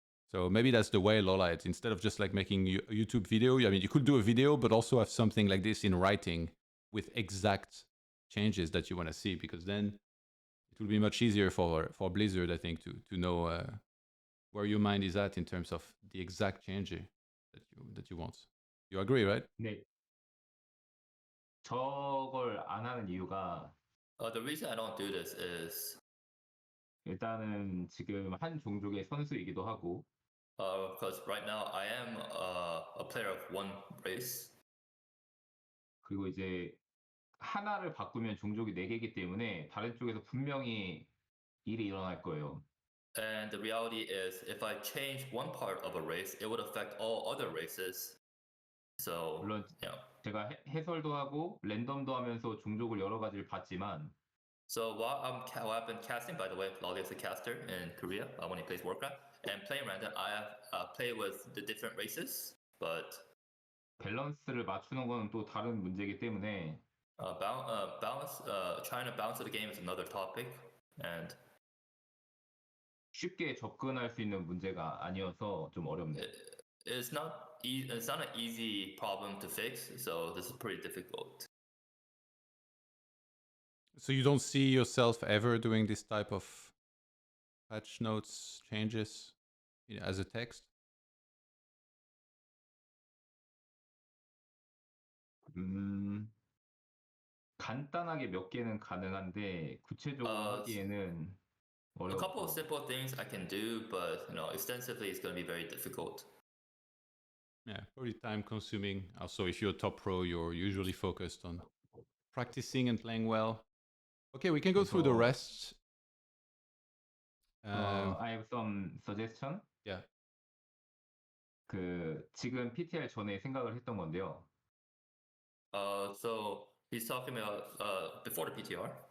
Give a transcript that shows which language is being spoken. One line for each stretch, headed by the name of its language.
English: So maybe that's the way, LawLiet. Instead of just like making a YouTube video, I mean, you could do a video, but also have something like this in writing with exact changes that you want to see, because then it will be much easier for Blizzard, I think, to know where your mind is at in terms of the exact change that you want. You agree, right?
Korean: 네. 저걸 안 하는 이유가
English: The reason I don't do this is
Korean: 일단은 지금 한 종족의 선수이기도 하고
English: because right now I am a player of one race.
Korean: 그리고 이제 하나를 바꾸면 종족이 4개이기 때문에 다른 쪽에서 분명히 일이 일어날 거예요.
English: And the reality is, if I change one part of a race, it would affect all other races. So,
Korean: 물론 제가 해설도 하고 랜덤도 하면서 종족을 여러 가지를 봤지만
English: So while I've been casting, by the way, LawLiet AccCaster in Korea when he plays Warcraft, and playing random, I have played with the different races, but
Korean: 밸런스를 맞추는 건 또 다른 문제이기 때문에
English: trying to balance the game is another topic, and
Korean: 쉽게 접근할 수 있는 문제가 아니어서 좀 어렵네요.
English: It's not an easy problem to fix, so this is pretty difficult. So you don't see yourself ever doing this type of patch notes changes as a text?
Korean: 간단하게 몇 개는 가능한데 구체적으로 하기에는
English: A couple of
Korean: 어려워.
English: simple things I can do, but extensively it's going to be very difficult. Yeah, probably time consuming. Also, if you're a top pro, you're usually focused on practicing and playing well. Okay, we can go through the rest. I have some suggestion. Yeah.
Korean: 지금 PTR 전에 생각을 했던 건데요.
English: So he's talking about before the PTR.